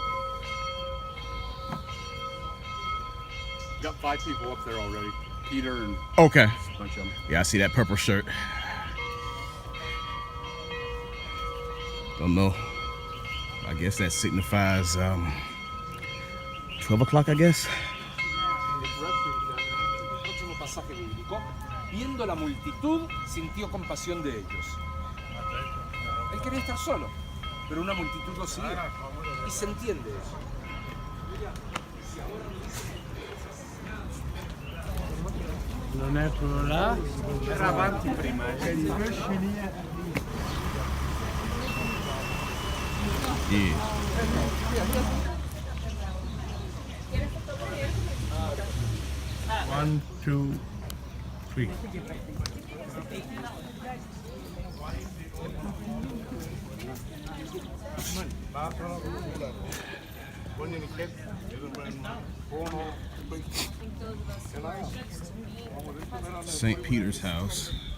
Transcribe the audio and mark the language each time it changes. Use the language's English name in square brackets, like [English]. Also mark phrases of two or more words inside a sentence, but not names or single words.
[English] Got 5 people up there already. Peter and Okay. a bunch of them. Yeah, I see that purple shirt. Don't know. I guess that signifies 12 o'clock, I guess. [Spanish] El próximo pasaje bíblico, viendo la multitud, sintió compasión de ellos. Él quería estar solo, pero una multitud lo siguió. Y se entiende eso. [Italian] Non è quello là? Era avanti prima. [English] Yeah. 1, 2, 3. St. Peter's house.